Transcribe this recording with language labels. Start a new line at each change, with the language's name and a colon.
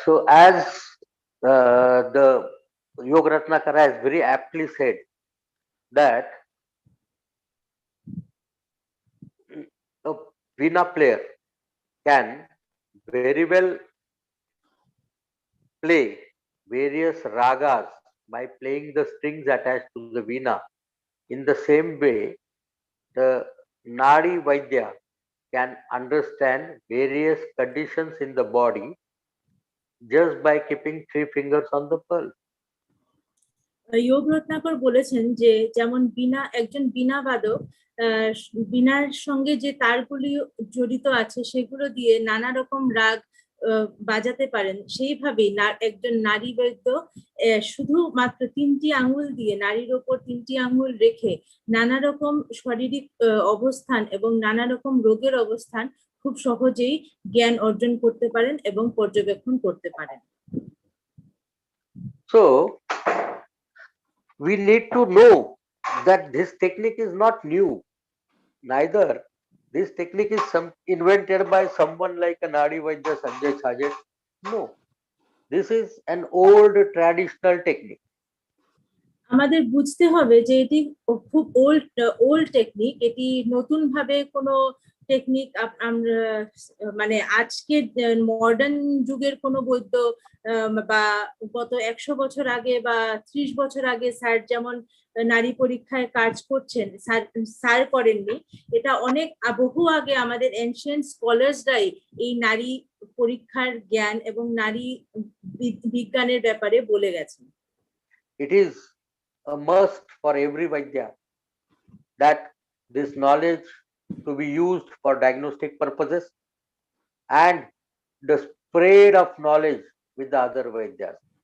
English: So as the Yoga Ratnakara has very aptly said that a Veena player can very well play various ragas by playing the strings attached to the Veena. In the same way, the Nadi Vaidya can understand various conditions in the body just by keeping 3 fingers on the pulse.
Bangla: যোগ রত্নাকর বলেছেন যে যেমন বীণা, একজন বীণা বাদক বীণার সঙ্গে যে তারগুলি জড়িত আছে সেগুলো দিয়ে নানা রকম রাগ বাজাতে পারেন, সেইভাবেই একজন নারী বৈদ্য শুধুমাত্র 3টি আঙ্গুল দিয়ে নারীর ওপর 3টি আঙ্গুল রেখে নানা রকম শারীরিক অবস্থান এবং নানা রকম রোগের অবস্থান খুব সহজেই জ্ঞান অর্জন করতে পারেন এবং পর্যবেক্ষণ করতে পারেন।
English: So we need to know that this technique is not new. Neither this technique is invented by someone like a Nadi Vaidya Sanjay Sajet. No, this is an old traditional technique.
Bangla: আমাদের বুঝতে হবে যে এটি খুব
English: old technique,
Bangla: এটি নতুন ভাবে কোনো টেকনিক আমরা মানে আজকে মডার্ন যুগের কোনো বৈদ্য বা গত 100 বছর আগে বা 30 বছর আগে স্যার যেমন নারী পরীক্ষায় কাজ করছেন স্যার করেননি, এটা অনেক বহু আগে আমাদের এনশিয়েন্ট স্কলার্সরাই এই নারী পরীক্ষার জ্ঞান এবং নারী বিজ্ঞানের ব্যাপারে বলে গেছেন।
English: It is a must for every Vaidya that this knowledge to be used for diagnostic purposes and the spread of knowledge with the other Vaidyas.